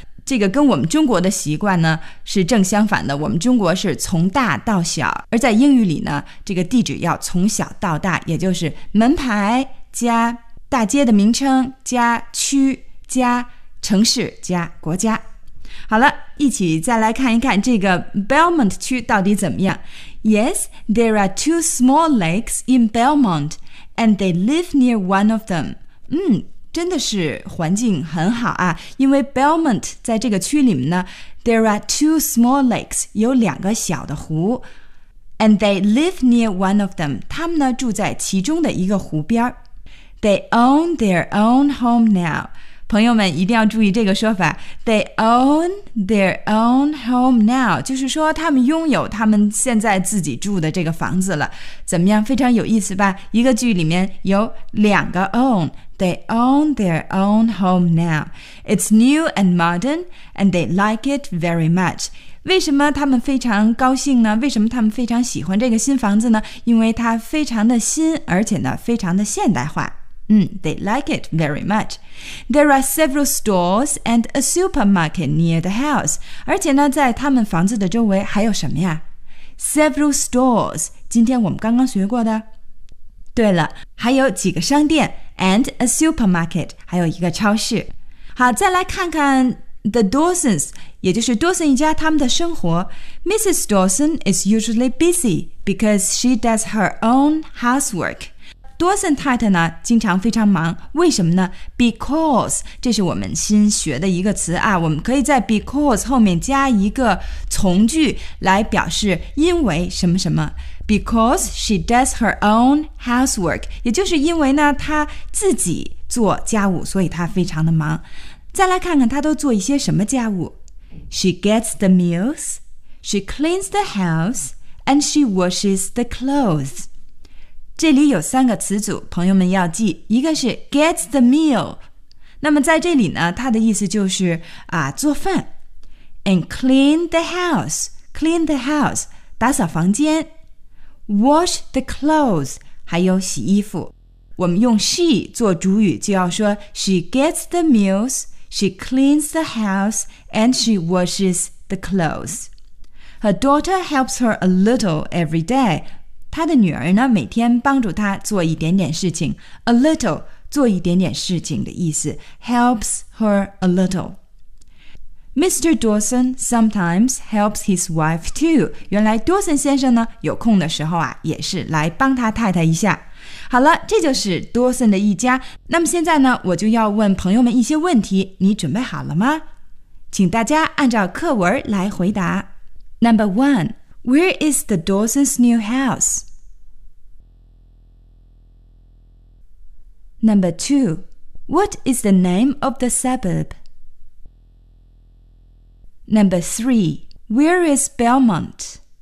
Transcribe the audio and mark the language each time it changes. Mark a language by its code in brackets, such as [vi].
[zh] 这个跟我们中国的习惯呢是正相反的，我们中国是从大到小，而在英语里呢，这个地址要从小到大，也就是门牌加大街的名称加区加城市加国家。好了，一起再来看一看这个 Belmont 区到底怎么样。 [en] Yes, there are two small lakes in Belmont and they live near one of them. [zh] 真的是环境很好啊，因为 Belmont 在这个区里面呢， [en] There are two small lakes， [zh] 有两个小的湖。 [en] And they live near one of them， [zh] 他们呢住在其中的一个湖边。 [en] They own their own home now， [zh] 朋友们一定要注意这个说法。 [en] They own their own home now， [zh] 就是说他们拥有他们现在自己住的这个房子了。怎么样，非常有意思吧？一个句里面有两个 own， [en] They own their own home now. It's new and modern, and they like it very much. [zh] 为什么他们非常高兴呢？为什么他们非常喜欢这个新房子呢？因为它非常的新，而且呢，非常的现代化。 [en] They like it very much. There are several stores and a supermarket near the house. [zh] 而且呢，在他们房子的周围还有什么呀？ [en] Several stores. [zh] 今天我们刚刚学过的。对了，还有几个商店 [en] and a supermarket， [zh] 还有一个超市。好，再来看看 the Dawsons， 也就是 Dawson 一家他们的生活。Mrs. [en] Dawson is usually busy because she does her own housework。 [zh] Dawson 太太呢经常非常忙，为什么呢？Because， 这是我们新学的一个词啊，我们可以在 because 后面加一个从句来表示因为什么什么。 [en] Because she does her own housework， [zh] 也就是因为呢她自己做家务，所以她非常的忙。再来看看她都做一些什么家务。 [en] She gets the meals， She cleans the house， And she washes the clothes。 [zh] 这里有三个词组，朋友们要记，一个是 [en] gets the meal， [zh] 那么在这里呢她的意思就是啊做饭。 [en] And clean the house， Clean the house， [zh] 打扫房间。 [en] Wash the clothes， [zh] 还有洗衣服。我们用 she 做主语，就要说 [en] She gets the meals, She cleans the house, And she washes the clothes. Her daughter helps her a little every day. [zh] 她的女儿呢，每天帮助她做一点点事情。 [en] A little， [zh] 做一点点事情的意思。 [en] Helps her a little。 Mr. Dawson sometimes helps his wife too. [zh] 原来 Dawson 先生呢，有空的时候啊，也是来帮他太太一下。好了，这就是 Dawson 的一家。那么现在呢，我就要问朋友们一些问题，你准备好了吗？请大家按照课文来回答。 [en] Number one, where is the Dawson's new house? Number two, what is the name of the suburb? Number three, where is Belmont?